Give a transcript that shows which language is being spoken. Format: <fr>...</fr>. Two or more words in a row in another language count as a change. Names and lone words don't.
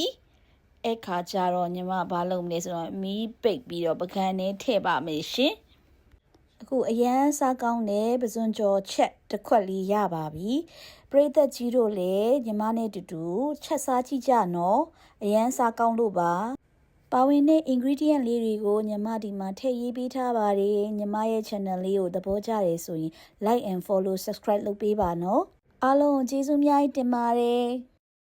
<my>အဲ့ခါကျတော့ညီမဘာလုပ်မလဲဆိုတော့မီးပိတ်ပြီးတော့ပကံနဲ့ထည့်ပါမယ်ရှင်အခုအရန်စားကောင်းတဲ့ပဇွန်ကြော်ချက်တစ်ခွက်လေးရပါပြီပရိသတ်ကြီးတို့လည်းညီမနဲ့တူတူချက်စားကြည့်ကြနော်အရန်စားကောင်းလို့ပါပါဝင်တဲ့ ingredient လေးတွေကိုညီမဒီမှာထည့်ရေးပေးထားပါတယ်ညီမရဲ့ channel လေးကိုသဘောကျတယ်ဆိုရင်</my> <en>like and follow subscribe</en> <my>လုပ်ပေးပါနော်အားလုံးကျေးဇူးအများကြီးတင်ပါတယ်</my>